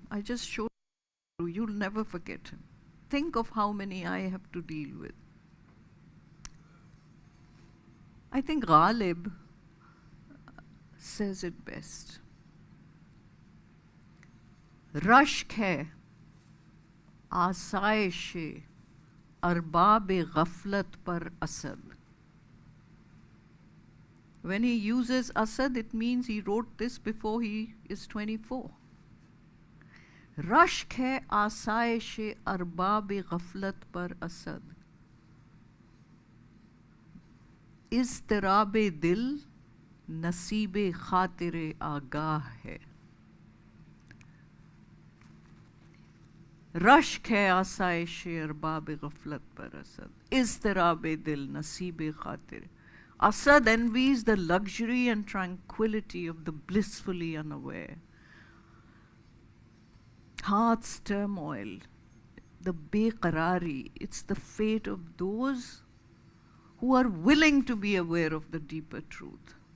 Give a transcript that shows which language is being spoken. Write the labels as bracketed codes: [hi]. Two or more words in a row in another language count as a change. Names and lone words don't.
[en] I just showed you, you'll never forget him. Think of how many I have to deal with. I think Ghalib says it best. [ur] رشک ہے, آسائش ارباب غفلت پر اسد. [en] When he uses Asad, it means he wrote this before he is 24. [ur] رشک ہے آسائش ارباب غفلت پر اسد. اضطراب دل نصیب خاطر آگاہ ہے. رشک ہے آسائش ارباب غفلت پر اسد. اضطراب دل نصیب خاطر. [en] Asad envies the luxury and tranquility of the blissfully unaware. Heart's turmoil, the beqarari, it's the fate of those who are willing to be aware of the deeper truth.